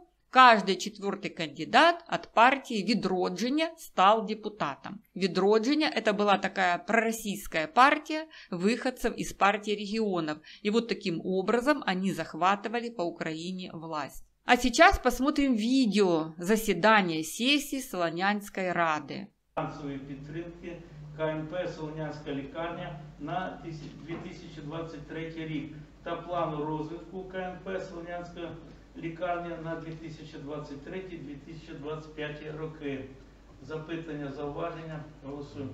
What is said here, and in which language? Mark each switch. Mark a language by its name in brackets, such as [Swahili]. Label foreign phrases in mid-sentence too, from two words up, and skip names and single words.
[Russian] Каждый четвертый кандидат от партии Відродження стал депутатом. Відродження – это была такая пророссийская партия выходцев из партии регионов. И вот таким образом они захватывали по Украине власть. А сейчас посмотрим видео заседания сессии Солонянской Рады. [Ukrainian] Фінансової підтримки КНП «Солонянська лікарня» на 2023 рік та плану розвитку КНП «Солонянська лікарня» на 2023-2025 роки. Запитання, зауваження? Голосуємо.